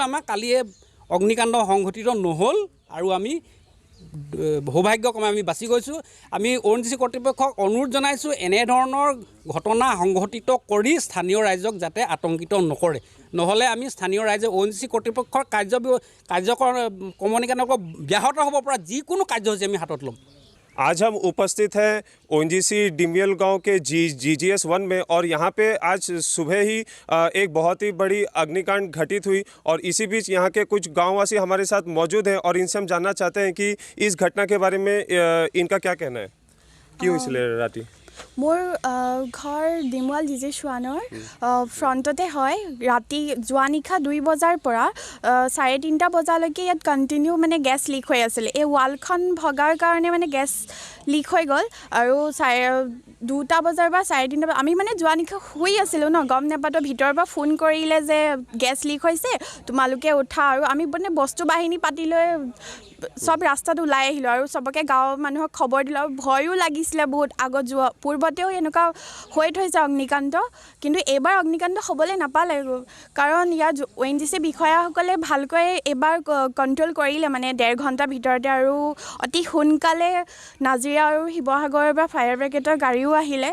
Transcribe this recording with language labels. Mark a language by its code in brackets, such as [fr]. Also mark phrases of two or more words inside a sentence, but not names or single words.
[as] আমাক কালিয়ে অগ্নিকাণ্ড সংঘটিত নহ'ল আৰু আমি সৌভাগ্যক্ৰমে আমি বাচি গৈছোঁ। আমি ONGC কৰ্তৃপক্ষক অনুৰোধ জনাইছোঁ এনেধৰণৰ ঘটনা সংঘটিত কৰি স্থানীয় ৰাইজক যাতে আতংকিত নকৰে, নহ'লে আমি স্থানীয় ৰাইজে ONGC কৰ্তৃপক্ষৰ কাৰ্যক্ৰমণিকানক ব্যাহত হ'ব পৰা যিকোনো কাৰ্যসূচী আমি হাতত ল'ম। [hi] आज हम उपस्थित हैं ONGC डिमुवल गांव के GGS 1 में, और यहाँ पे आज सुबह ही एक बहुत ही बड़ी अग्निकांड घटित हुई और इसी बीच यहाँ के कुछ गांववासी हमारे साथ मौजूद हैं और इनसे हम जानना चाहते हैं कि इस घटना के बारे में इनका क्या कहना है। क्यों इसलिए राती [as] মোৰ ঘৰ ডিমুৱল GGS 1 ফ্ৰণ্টতে হয় ৰাতি যোৱা নিশা 2 বজাৰ পৰা 3:30 বজালৈকে ইয়াত কন্টিনিউ মানে গেছ লিক হৈ আছিল। এই ৱালখন ভগাৰ কাৰণে মানে গেছ লিক হৈ গ'ল আৰু 2টা বজাৰ বা 3:30 আমি মানে যোৱা নিশা শুই আছিলোঁ ন, গম নাপাতো ভিতৰৰ পৰা ফোন কৰিলে যে গেছ লিক হৈছে তোমালোকে উঠা, আৰু আমি মানে বস্তু বাহিনী পাতি লৈ সব ৰাস্তাত ওলাই আহিলোঁ আৰু সবকে গাঁৱৰ মানুহক খবৰ দিলোঁ। আৰু ভয়ো লাগিছিলে বহুত, আগত যোৱা পূৰ্বতেও এনেকুৱা হৈ থৈছে অগ্নিকাণ্ড, কিন্তু এইবাৰ অগ্নিকাণ্ড হ'বলৈ নাপালে কাৰণ ইয়াৰ ONGC বিষয়াসকলে ভালকৈ এইবাৰ কণ্ট্ৰল কৰিলে মানে 1.5 ঘণ্টাৰ ভিতৰতে, আৰু অতি সোনকালে নাজিৰা আৰু শিৱসাগৰৰ পৰা ফায়াৰ ব্ৰিগেডৰ গাড়ীও আহিলে।